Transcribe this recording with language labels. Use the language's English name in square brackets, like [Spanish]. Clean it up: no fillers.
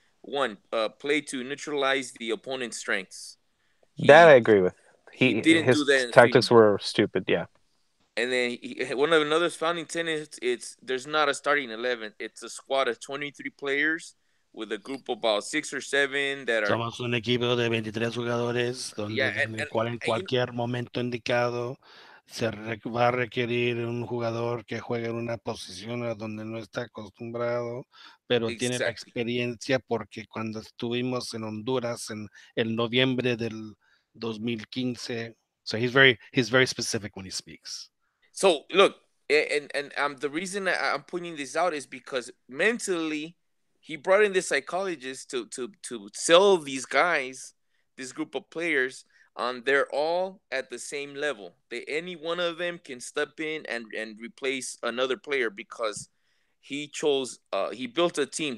[English] One, play to neutralize the opponent's strengths. That I agree with. He didn't do that. His tactics were stupid. Yeah. And then one of another founding tenets, there's not a starting 11. It's a squad of 23 players with a group of about 6 or 7 that are. [Spanish] Somos un equipo de 23 jugadores donde en cualquier momento indicado se va a requerir un jugador que juegue en una posición a donde no está acostumbrado, pero tiene la experiencia porque cuando estuvimos en Honduras en el noviembre del 2015, [English] so he's very specific when he speaks. So look, and the reason I'm pointing this out is because mentally, he brought in the psychologist to sell these guys, this group of players, they're all at the same level. Any one of them can step in and replace another player because he built a team.